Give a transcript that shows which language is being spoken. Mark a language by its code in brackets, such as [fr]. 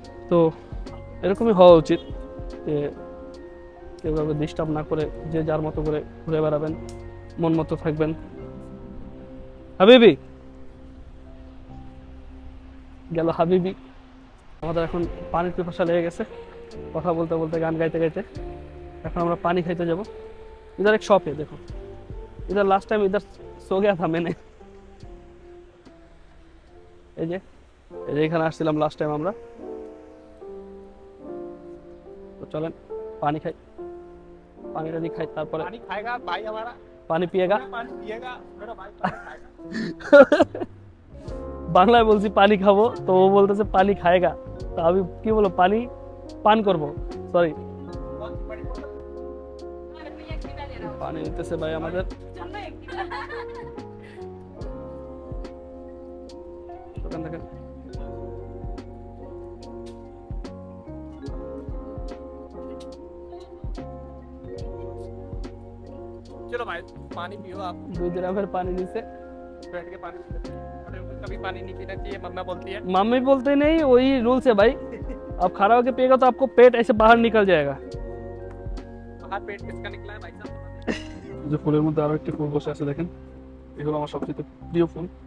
[bn] তো এরকমই হওয়া উচিত যে কেউ কাউকে ডিস্টার্ব না করে যে যার মতো করে ঘুরে বেড়াবেন, মন মতো থাকবেন। হাবিবি গেল হাবিবি। আমাদের এখন পানির পিপাসা লেগে গেছে, কথা বলতে বলতে গান গাইতে গাইতে। এখন আমরা পানি খাইতে যাব। [hi] इधर एक शॉप है, देखो इधर लास्ट टाइम इधर सो गया था मैंने। [bn] এই যে এখানে আসছিলাম লাস্ট টাইম আমরা। তো চলেন পানি খাই, [hi] पानी टानी खाई [bn] तारपरे [hi] पानी खाएगा भाई हमारा, पानी पिएगा, पानी पिएगा मेरा भाई पानी खाएगा। [bn] বাংলায় বলছি পানি খাবো, তো ও বলতেছে পানি খাएगा। তো আমি কি বলবো, পানি পান করবো, সরি পানি নিতেছে ভাই আমাদের। দোকান দেখেন [hi] चलो भाई पानी पियो आप, 2 ग्रामेर पानी नीचे बैठ के पानी पियो। कभी पानी नहीं पीना चाहिए, मम्मा बोलती है। मम्मी बोलते नहीं, वही रूल्स है भाई। अब खड़ा होके पिएगा तो आपको पेट ऐसे बाहर निकल जाएगा। बाहर पेट किसका निकला है भाई साहब? [bn] যে ফুলের মধ্যে আরো একটি ফুল বসে আছে দেখেন, এগুলো আমার সবচেয়ে প্রিয় ফুল।